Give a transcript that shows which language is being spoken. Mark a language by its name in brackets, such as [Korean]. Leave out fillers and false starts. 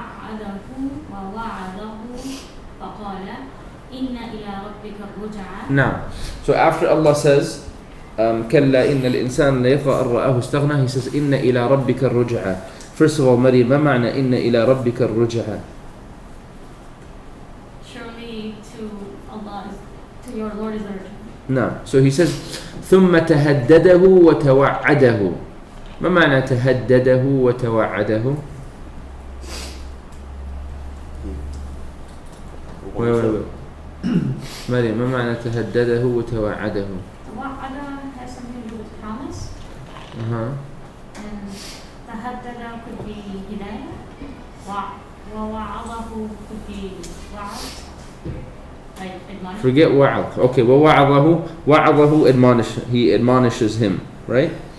[Arabic] ووعده فقال إن إلى ربك الرجعى. [English] Now, so after Allah says [Arabic] كلا إن الإنسان ليطغى أن رآه استغنى, [English] he says [Arabic] إن إلى ربك الرجعى. [English] First of all, [Arabic] Maryam, ما معنى إن إلى ربك الرجعى? [English] Surely to Allah, to your Lord is the return. No. So he says [Arabic] ثم تهدده وتوعده. ما معنى تهدده وتوعده? [English] Wait. [Arabic] Maryam, ما معنى تهدده وتوعده? [English] توعد has something to do with promise. And تهدد could be hidayah. ووعظه could be wa'ad, like admonish. Forget wa'ad. Okay, ووعظه he admonishes him, right?